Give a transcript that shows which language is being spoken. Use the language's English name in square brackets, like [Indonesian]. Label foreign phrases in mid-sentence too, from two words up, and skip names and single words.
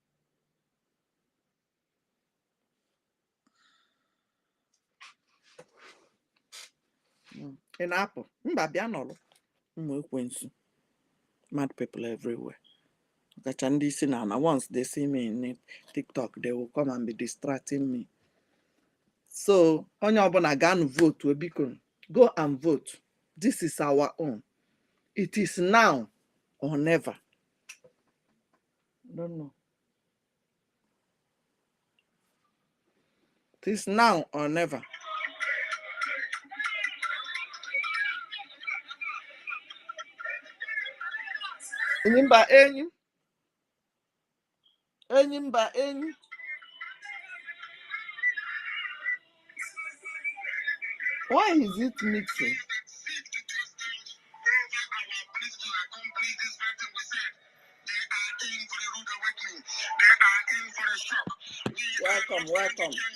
[English] In Apple, mad people everywhere. Once they see me in TikTok, they will come and be distracting me. So, [Igbo] onye ọbụla ga vote, [English] go and vote. This is our own. It is now or never. I don't know. It is now or never. [Igbo] Enyimba enyi. [English] Why is it mixing? Welcome.